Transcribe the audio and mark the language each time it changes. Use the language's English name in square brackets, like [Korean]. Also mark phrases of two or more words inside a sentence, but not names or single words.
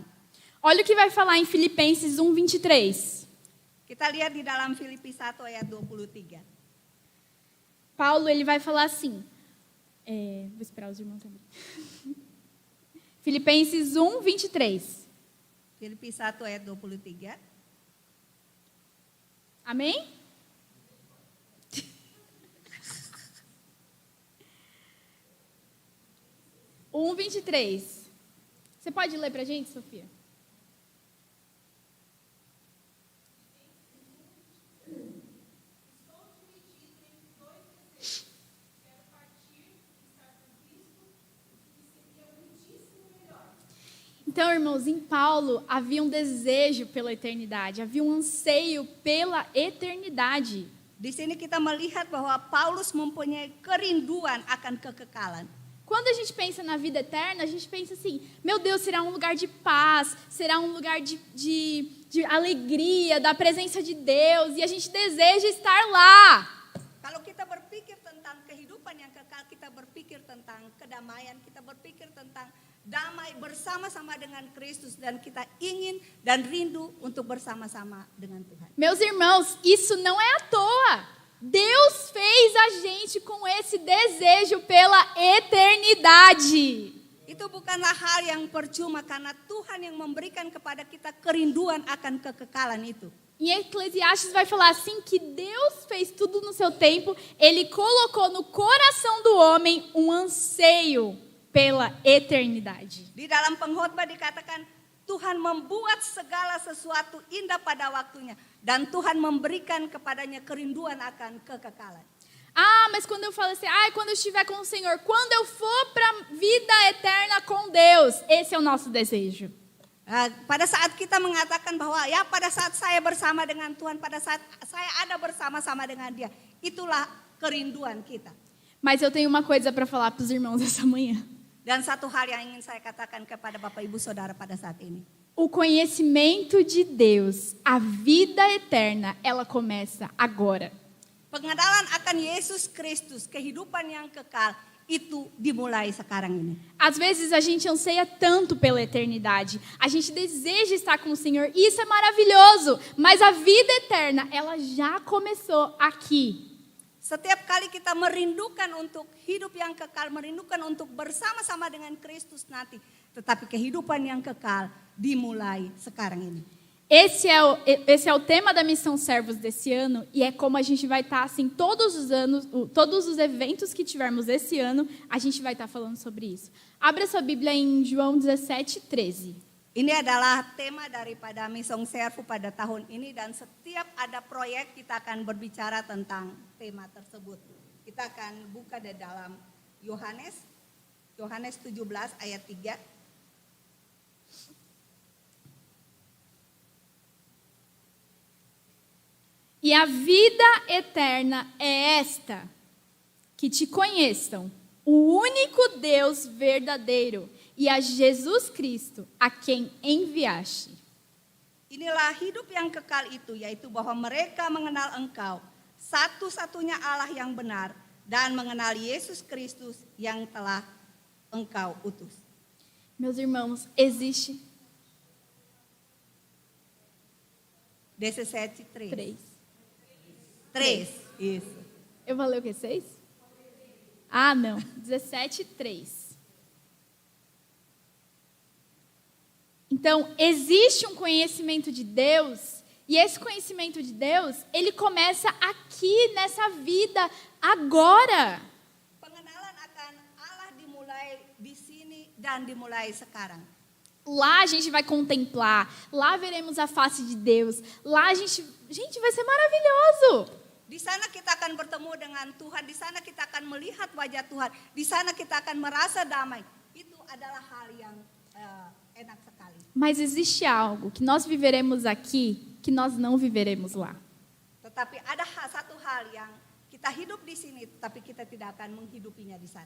[Portuguese] Olha o que vai falar em Filipenses 1:23. [Indonesian] Kita lihat di dalam Filipi 1 ayat 23. [Portuguese] Paulo ele vai falar assim. Vou esperar os irmãos abrir. Filipenses 1:23. [Indonesian] Filipi 1 ayat 23. [Portuguese] Amém? Um 23. Você pode ler para a gente, Sofia? Então, irmãos, em Paulo havia um desejo pela eternidade, havia um anseio pela eternidade. [Indonesian] Di sini kita melihat bahwa Paulus mempunyai kerinduan akan kekekalan. [Portuguese] Quando a gente pensa na vida eterna, a gente pensa assim, meu Deus, será um lugar de paz, será um lugar de alegria, da presença de Deus, e a gente deseja estar lá. [Indonesian] Kalau kita berpikir tentang kehidupan yang kekal, kita berpikir tentang kedamaian, kita berpikir tentang damai bersama-sama dengan Kristus, dan kita ingin dan rindu untuk bersama-sama dengan Tuhan. [Portuguese] Meus irmãos, isso não é à toa. Deus fez a gente com esse desejo pela eternidade. [Indonesian] Itu bukanlah hal yang percuma karena Tuhan yang memberikan kepada kita kerinduan akan kekekalan itu. [Portuguese] Em Eclesiastes vai falar assim que Deus fez tudo no seu tempo, Ele colocou no coração do homem um anseio pela eternidade. [Indonesian] Di dalam pengkhotbah dikatakan Tuhan membuat segala sesuatu indah pada waktunya dan Tuhan memberikan kepadanya kerinduan akan kekekalan. [Portuguese] Ah, mas quando eu falo assim, quando eu estiver com o Senhor, quando eu for para a vida eterna com Deus, esse é o nosso desejo. [Indonesian] Pada saat kita mengatakan bahwa ya pada saat saya bersama dengan Tuhan, pada saat saya ada bersama-sama dengan Dia, itulah kerinduan kita. [Portuguese] Mas eu tenho uma coisa para falar para os irmãos essa manhã. [Indonesian] Dan satu hal yang ingin saya katakan kepada Bapak Ibu Saudara pada saat ini. [Portuguese] O conhecimento de Deus, a vida eterna, ela começa agora. [Indonesian] Pengenalan akan Yesus Kristus, kehidupan yang kekal, itu dimulai sekarang ini. [Portuguese] Às vezes a gente anseia tanto pela eternidade, a gente deseja estar com o Senhor, e isso é maravilhoso, mas a vida eterna, ela já começou aqui. [Indonesian] Setiap kali kita merindukan untuk hidup yang kekal, merindukan untuk bersama-sama dengan Kristus nanti, tetapi kehidupan yang kekal dimulai sekarang ini. [Portuguese] Esse é o tema da Missão Servos desse ano, e é como a gente vai estar assim todos os anos, todos os eventos que tivermos esse ano, a gente vai estar falando sobre isso. Abra sua Bíblia em João 17:13. [Indonesian] Ini adalah tema daripada Missão Servo pada tahun ini, dan setiap ada proyek kita akan berbicara tentang tema tersebut. Kita akan buka di dalam Yohanes 17 ayat 3. [Portuguese] E a vida eterna é esta, que te conheçam, o único Deus verdadeiro, e a Jesus Cristo, a quem enviaste. [Indonesian] Inilah hidup yang kekal itu, yaitu bahwa mereka mengenal Engkau, satu-satunya Allah yang benar, dan mengenal Yesus Kristus yang telah Engkau utus. [Portuguese] Meus irmãos, existe 17:3. 3. Isso. Eu falei o quê? 6? Ah, não. 17:3. Então, existe um conhecimento de Deus, e esse conhecimento de Deus, ele começa aqui, nessa vida, agora. [Indonesian] Pengenalan akan Allah dimulai di sini dan dimulai sekarang. [Portuguese] Lá a gente vai contemplar, lá veremos a face de Deus, lá a gente vai ser maravilhoso. [Indonesian] Di sana kita akan bertemu dengan Tuhan, di sana kita akan melihat wajah Tuhan, di sana kita akan merasa damai. Itu adalah hal yang enak sekali. [Portuguese] Mas existe algo que nós viveremos aqui, que nós não viveremos lá. [Indonesian] Tetapi ada satu hal yang kita hidup di sini, tapi kita tidak akan menghidupinya di sana.